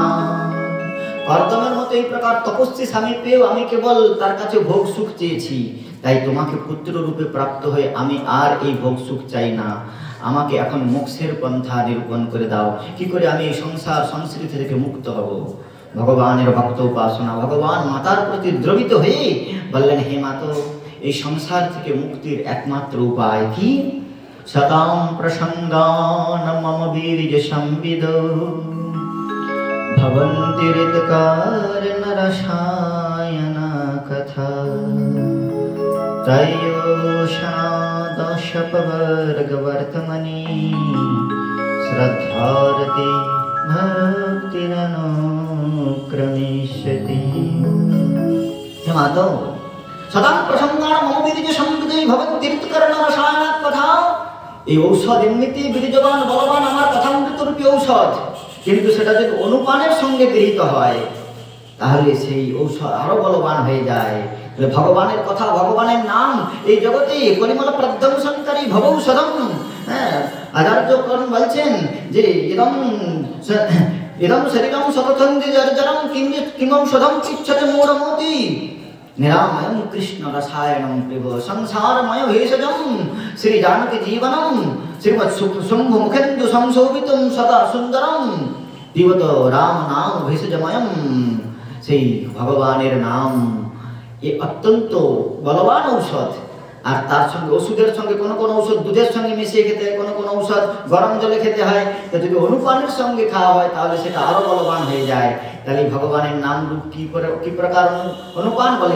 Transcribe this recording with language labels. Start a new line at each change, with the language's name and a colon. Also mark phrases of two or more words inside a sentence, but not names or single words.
Bangla: কর্দমের মতো এই প্রকার তপস্বী স্বামী পেয়েও আমি কেবল তার কাছে ভোগ সুখ চেয়েছি, তাই তোমাকে পুত্র রূপে প্রাপ্ত হয়ে আমি আর এই ভোগ সুখ চাই না। আমাকে এখন মোক্ষের পন্থা নিরূপণ করে দাও, কি করে আমি এই সংসার সংস্কৃতি থেকে মুক্ত হব। ভগবানের ভক্ত উপাসনা। ভগবান মাতার প্রতি দ্রবিত হয়ে বললেন হে মাতো, এই সংসার থেকে মুক্তির একমাত্র উপায় কি?
Sanskrit: सतां प्रसंगान् मम वीर्य संविदो भवन्ति ऋतकारणरसायना कथा त्रयोदशपवर्गवर्तमनि श्रद्धारति भक्तिरनुक्रमिष्यति। हे माधव, सदा प्रसंगान् मम वीर्य संविदो भवन्ति ऋतकारणरसायना कथा।
Bangla: এই ঔষধ এমনিতেই বীর্যবান বলবান আমার কথামৃতরূপী ঔষধ, কিন্তু সেটা যদি অনুপানের সঙ্গে গৃহীত হয় তাহলে সেই ঔষধ আরো বলবান হয়ে যায়। ভগবানের কথা, ভগবানের নাম এই জগতে পরিমল প্রধ্বংসনকারী ভবৌষধম। হ্যাঁ, আচার্যগণ বলছেন যে
Sanskrit: ইদম শরীরম শতথন্দি জর্জরম কিমৌষধম ইচ্ছতে মূঢ়মতি निरामयं कृष्ण रसायनं प्रभो संसारमय भेषजं श्री जानकी जीवनं श्रीमत् शुंभ मुखेन्दु संशोभितं सदा सुंदरम दिवत राम नाम भेषजमयं।
Bangla: সেই ভগবানের নাম এই অত্যন্ত বলবান ঔষধ। আর তার সঙ্গে ওষুধের সঙ্গে কোনো কোনো ঔষধ দুধের সঙ্গে মিশিয়ে খেতে হয়, কোনো কোনো ঔষধ গরম জলে খেতে হয়। তো যদি অনুপানের সঙ্গে খাওয়া হয় তাহলে সেটা আরো বলবান হয়ে যায়। তাহলে ভগবানের নাম রূপ কি প্রকার অনুপান বলে?